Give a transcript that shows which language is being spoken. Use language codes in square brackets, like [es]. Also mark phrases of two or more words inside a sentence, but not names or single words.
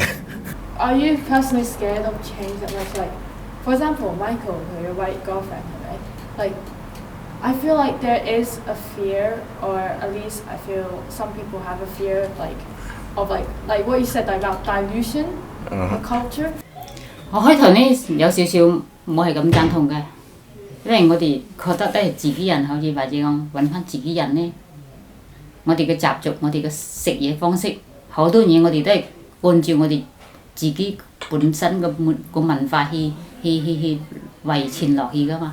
[en] Are you personally scared of change that much? Like, for example, Michael, your white girlfriend, right? Like, I feel like there is a fear, or at least I feel some people have a fear, of what you said about dilution of culture. [yue] 我開頭呢有少少唔係咁贊同嘅，因為我哋覺得都係自己人，好似或者講揾翻自己人呢。我哋嘅習俗，我哋嘅食嘢方式，好多嘢我哋都係按照我哋自己本身個文化去遺傳落去噶嘛。